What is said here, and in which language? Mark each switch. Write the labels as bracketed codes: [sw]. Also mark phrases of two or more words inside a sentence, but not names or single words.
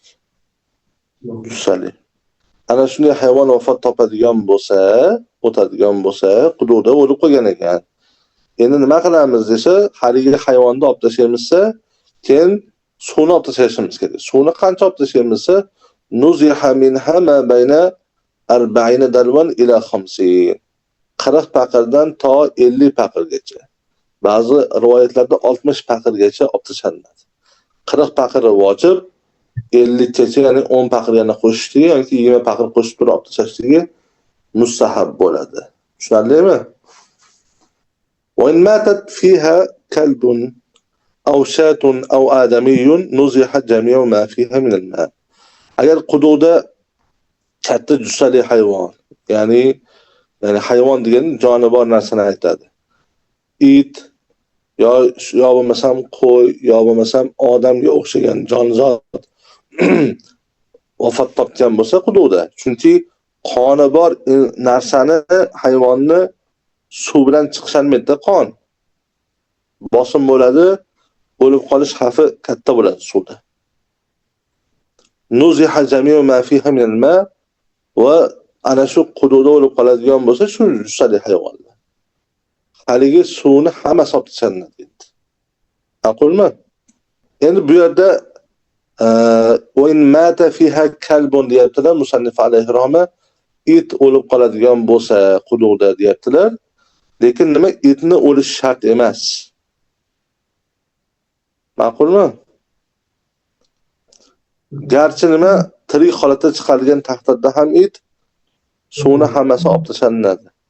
[uz] Jussali. Ana shunday hayvon vafot topadigan bo'lsa, o'tadigan bo'lsa, quduqda o'lib qolgan ekan. Endi nima qilamiz desa, haligi hayvonni olib tashlaymizsa, keyin suvni olib tashlashimiz kerak. Suvni qancha olib tashlaymizsa, [ar] نزح منها ما بين 40 دلوا إلى 50. [uz] 40 paqirdan to 50 paqirgacha. Ba'zi rivoyatlarda 60 paqirgacha olib tashlanadi. 40 paqir vojib, 50 gacha, ya'ni 10 paqir yana qo'shishdi yoki 20 paqir qo'shib turib olib tashlashligi mustahab bo'ladi. Tushunarlimi? [ar] وإن ماتت فيها كلب أو شاة أو آدمي نزح جميع ما فيها من الماء. [uz] Agar quduqda katta jussali hayvon, ya'ni hayvon degan jonivor narsani aytadi. It yo bo'lmasam qo'y, yo bo'lmasam odamga o'xshagan jonzot vafot topgan bo'lsa quduqda. Chunki qoni bor narsani, hayvonni suv bilan chiqisholmaydi, qon. Bosim bo'ladi, o'lib qolish xavfi katta bo'ladi suvda. [ar] نزح جميع ما فيها من الماء [uz] va ana shu quduqda o'lib qoladigan bo'lsa, shu jussali hayvonlar. Haligi suvni hammasi olib tashlanadi. Ma'qulmi? Endi bu yerda [ar] وإن مات فيها كلب [uz] deyaptilar, musannif [ar] عليه رحمة, [uz] it o'lib qoladigan bo'lsa quduqda deyaptilar. Lekin nima, itni o'lish shart emas. Ma'qulmi? Garchi nima tirik holatda chiqarilgan taqdirda ham it suvni hammasi olib tashlanadi.